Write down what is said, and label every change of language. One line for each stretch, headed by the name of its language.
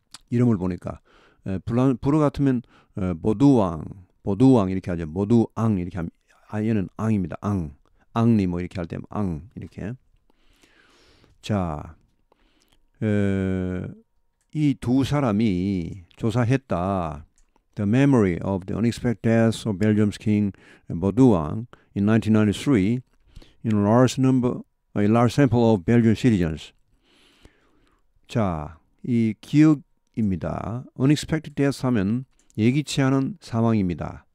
Korean: 이름을 보니까 불어 같으면 보두왕 이렇게 하죠. 보두앙 이렇게 하면 얘는 앙입니다. 앙리 이렇게 할 때 앙 이렇게. 자, 이 두 사람이 조사했다.
English: The memory of the unexpected death of Belgium's king Baudouin in 1993 in a large sample of Belgian citizens.
Korean: 자, 이 기억입니다.
English: Unexpected death
Korean: 하면 예기치 않은 사망입니다.